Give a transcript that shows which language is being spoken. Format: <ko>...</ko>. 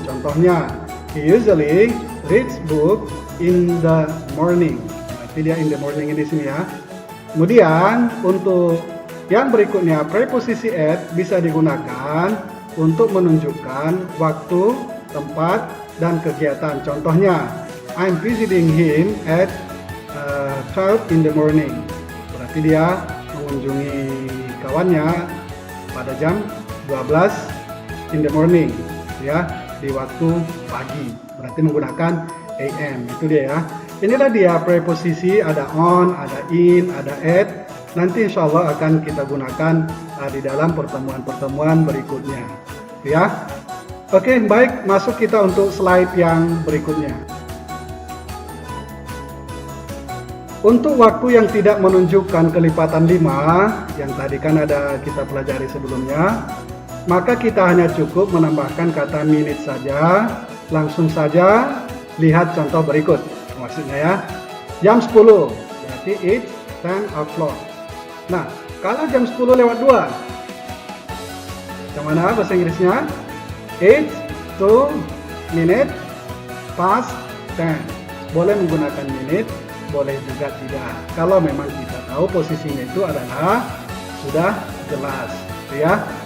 <id>Contohnya,</id> <en>he usually reads book in the morning.</en> <id>Berarti dia</id> <en>in the morning</en> <id>di sini ya. Kemudian untuk yang berikutnya, preposisi at bisa digunakan untuk menunjukkan waktu, tempat, dan kegiatan. Contohnya,</id> <en>I'm visiting him at 12 in the morning.</en> <id>Berarti dia mengunjungi kawannya pada jam 12</id> <en>in the morning</en> <id>ya, di waktu pagi. Berarti menggunakan AM. Itu dia ya. Inilah dia preposisi, ada on, ada in, ada at. Nanti insya Allah akan kita gunakan di dalam pertemuan-pertemuan berikutnya ya. Oke, baik, masuk kita untuk slide yang berikutnya. Untuk waktu yang tidak menunjukkan kelipatan 5, yang tadi kan ada kita pelajari sebelumnya, maka kita hanya cukup menambahkan kata minute saja. Langsung saja lihat contoh berikut. Maksudnya ya, jam 10, berarti</id> <en>it's 10 o'clock.</en> <id>Nah, kalau jam 10 lewat 2, bagaimana bahasa Inggrisnya?</id> <en>It's 2 minutes past 10.</en> <id>Boleh menggunakan minute, boleh juga tidak. Kalau memang kita tahu posisinya itu adalah sudah jelas, ya.</id>